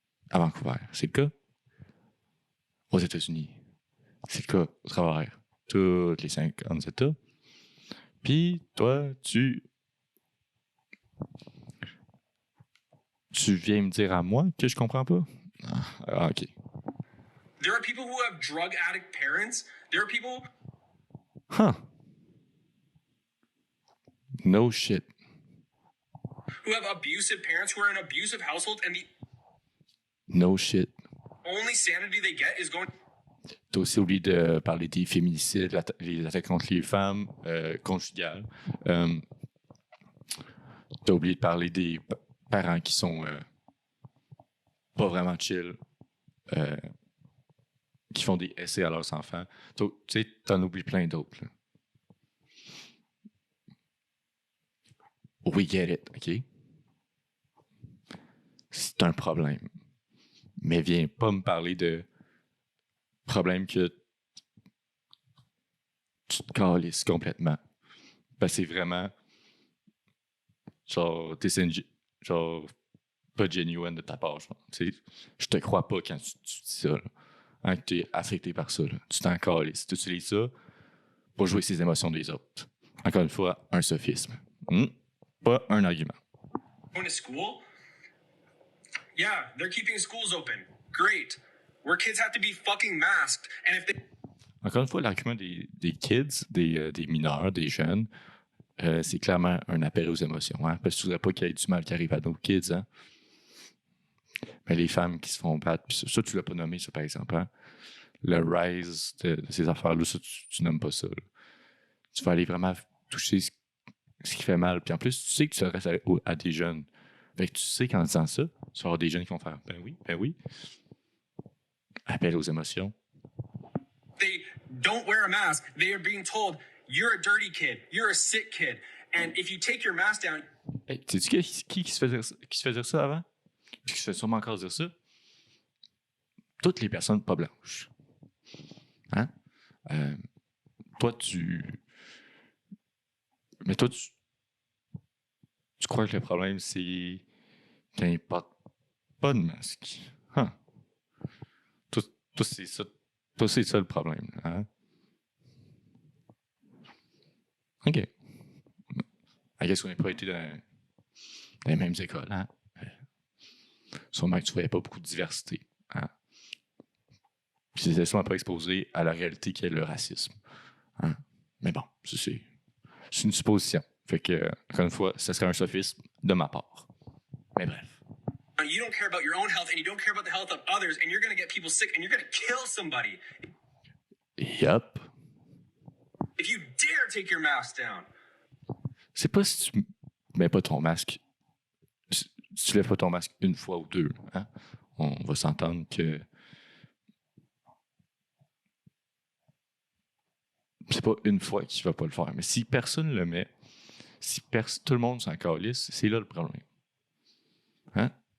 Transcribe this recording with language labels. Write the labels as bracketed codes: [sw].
[fr] À Vancouver, c'est le cas. Aux États-Unis, c'est le cas au travers tous les 50 États. Puis toi, tu viens me dire à moi que je comprends pas? Ah, OK. [en] There are people who have drug addict parents. There are people Huh. No shit. who have abusive parents who are in abusive households, and the No shit. only sanity they get is going. [fr] T'as aussi oublié de parler des féminicides, les attaques contre les femmes conjugales. T'as oublié de parler des parents qui sont pas vraiment chill, qui font des essais à leurs enfants. Tu sais, t'en oublies plein d'autres. Là. [en] We get it, OK? [fr] C'est un problème. Mais viens pas me parler de problème que tu te calisses complètement. Parce que c'est vraiment genre, genre pas genuine de ta part. Je te crois pas quand tu dis ça. Là. Hein, que tu es affecté par ça. Là. Tu t'en calisses. Tu utilises ça pour jouer ses émotions des autres. Encore une fois, un sophisme. Pas un argument. [en] Going to school? Yeah, they're keeping schools open. Great. Where kids have to be fucking masked. And if they [fr] Encore une fois, l'argument des kids, des mineurs, des jeunes, c'est clairement un appel aux émotions. Hein? Parce que tu ne voudrais pas qu'il y ait du mal qui arrive à nos kids. Hein? Mais les femmes qui se font battre, puis ça tu l'as pas nommé, ça, par exemple. Hein? Le rise de ces affaires-là, ça, tu nommes pas ça. Là. Tu vas aller vraiment toucher ce qui fait mal. Puis en plus, tu sais que tu s'adresses à des jeunes. Fait que tu sais qu'en disant ça, tu vas avoir des jeunes qui vont faire ben oui. Appel aux émotions. [en] they don't wear a mask, they are being told, you're a dirty kid, you're a sick kid. And if you take your mask down. [fr] Hey, sais-tu qui se faisait dire ça avant? Puis qui se fait sûrement encore dire ça? Toutes les personnes pas blanches. Hein? toi, tu crois que le problème, c'est qu'il n'y porte pas de masque. Huh. Toi, toi, c'est ça. Toi, c'est ça le problème. Hein? OK. [en] I guess [fr] qu'on n'a pas été dans les mêmes écoles. Hein? Sûrement que tu ne voyais pas beaucoup de diversité. Hein? Puis c'était sûrement pas exposé à la réalité qui est le racisme. Hein? Mais bon, c'est une supposition. Fait que, encore une fois, ce serait un sophisme de ma part. Mais bref. [en] You don't care about your own health and you don't care about the health of others and you're going to get people sick and you're going to kill somebody. Yup. If you dare take your mask down. [fr] C'est pas si tu mets pas ton masque, si tu lèves pas ton masque une fois ou deux. Hein? On va s'entendre que c'est pas une fois qu'il va pas le faire. Mais si personne le met, si tout le monde s'en calisse, c'est là le problème. Hein?